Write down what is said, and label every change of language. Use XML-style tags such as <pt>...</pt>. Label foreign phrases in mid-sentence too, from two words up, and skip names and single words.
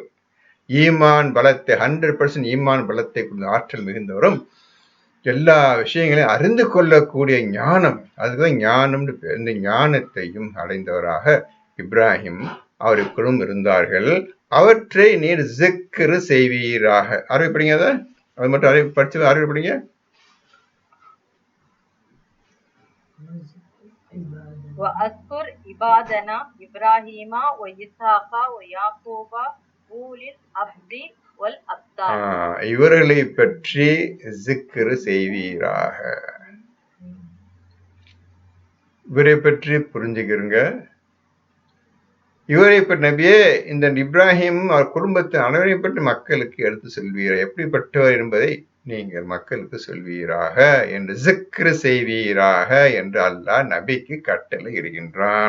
<ta>ஈமான் பலத்தை 100% ஈமான் பலத்தை கொண்ட ஆற்றல் மிகுந்தவரும், எல்லா விஷயங்களையும் அறிந்து கொள்ளக்கூடிய ஞானம், அதுதான் ஞானம். இந்த ஞானத்தையும் அடைந்தவராக இப்ராஹிம் அவருடைய குடும்பம் இருந்தார்கள். அவற்றை நீர் ஜிக்ரு செய்வீராக. அறிவிப்படிங்க, அதை அது மட்டும் படிச்சு அறிவிப்படிங்க.</ta> <ar>وَأَذْكُرْ عِبَادَنَا إِبْرَاهِيمَ وَإِسْحَاقَ وَيَعْقُوبَ أُولِي الْأَيْدِي والأبصار.</ar> <ta>இவர்களை பற்றி ஜிக்ரு செய்வீராக. இவரை பற்றி புரிஞ்சுக்கிறங்க. இவரை பற்றி நபியே, இந்த இப்ராஹிம் அவர் குடும்பத்தின் அனைவரை பற்றி மக்களுக்கு எடுத்து சொல்வீராக, எப்படிப்பட்டவர் என்பதை நீங்கள் மக்களுக்கு சொல்வீராக என்று ஜிக்ரு செய்வீராக என்று அல்லாஹ் நபிக்கு கட்டளை இடுகின்றான்.</ta>